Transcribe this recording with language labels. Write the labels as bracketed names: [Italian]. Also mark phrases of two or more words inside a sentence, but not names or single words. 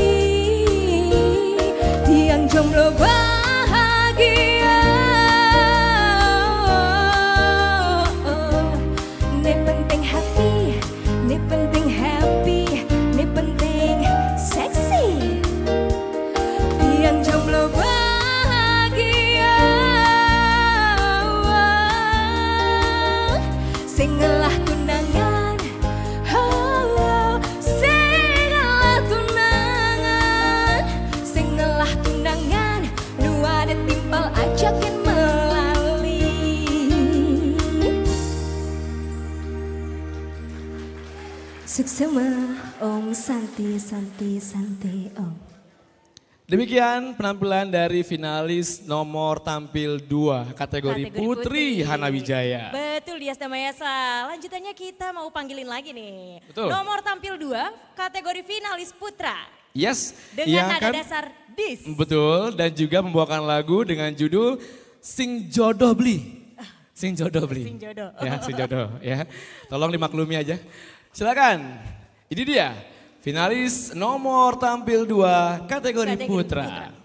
[Balinese] Tiang jomblo bahagia, ne penting happy, ne penting happy, ne penting seksi. Tiang jomblo bahagia, sing ngelah tunangan, oh, sing ngelah tunangan, sing ngelah tunangan, nu ada timpal ajakin melali. [Sanskrit] Suksema Om Santi Santi Santi Om. [Indonesian] Demikian penampilan dari finalis nomor tampil 2 kategori Putri Hanawijaya. Betul Dias Damayasa. Lanjutannya kita mau panggilin lagi nih. Betul. Nomor tampil 2 kategori finalis putra. Yes, Dengan yang nada dasar dis. Betul, dan juga membawakan lagu dengan judul Sing Jodoh Beli. Sing Jodoh Beli. Sing Jodoh. Ya, Sing Jodoh ya. Tolong dimaklumi aja. Silakan. Ini dia finalis nomor tampil 2 kategori putra.